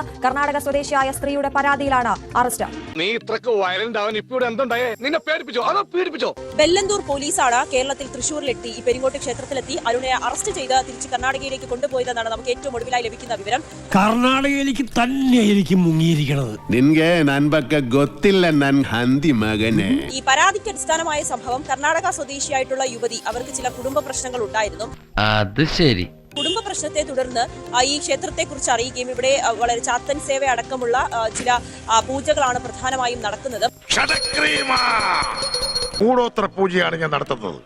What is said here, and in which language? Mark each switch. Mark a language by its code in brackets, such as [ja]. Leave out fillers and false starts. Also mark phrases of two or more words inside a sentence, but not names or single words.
[ml] കർണാടക സ്വദേശിയായ സ്ത്രീയുടെ പരാതിയിലാണ് അറസ്റ്റ്. നീ ഇത്രക്ക് വയലന്റ് ആവാൻ ഇപ്പോൾ എന്തുണ്ടായേ? നിന്നെ പേടിപ്പിച്ചോ അതോ പീഡിപ്പിച്ചോ? വെല്ലന്തൂർ പോലീസാണ് കേരളത്തിൽ തൃശൂരിലെത്തി ഈ പെരിങ്ങോട്ട് ക്ഷേത്രത്തിലെത്തി അരുണയെ അറസ്റ്റ് ചെയ്ത് തിരിച്ച് കർണാടകയിലേക്ക് കൊണ്ടുപോയതെന്നാണ് നമുക്ക് ഏറ്റവും ഒടുവിലായി ലഭിക്കുന്ന വിവരം. കർണാടകയിലേക്ക് തന്നെയായിരിക്കും മുങ്ങിയിരിക്കുന്നത്. [kn] നിൻಗೆ ನನ್ ಬಗ್ಗೆ ಗೊತ್ತಿಲ್ಲ ನನ್ ಹಂದಿ ಮಗನೇ. [ml] ഈ പരാതിക്ക് അടിസ്ഥാനമായ സംഭവം കർണാടക സ്വദേശിയായിട്ടുള്ള യുവതി അവർക്ക് ചില കുടുംബ പ്രശ്നങ്ങൾ ഉണ്ടായിരുന്നു. അത് ശരി. കുടുംബ പ്രശ്നത്തെ തുടർന്ന് ഈ ക്ഷേത്രത്തെ കുറിച്ച് അറിയുകയും ഇവിടെ വളരെ ചാത്തൻ സേവ അടക്കമുള്ള ചില പൂജകളാണ് പ്രധാനമായും നടക്കുന്നത്. കൂടോത്ര പൂജയാണ് ഞാൻ നടത്തുന്നത്.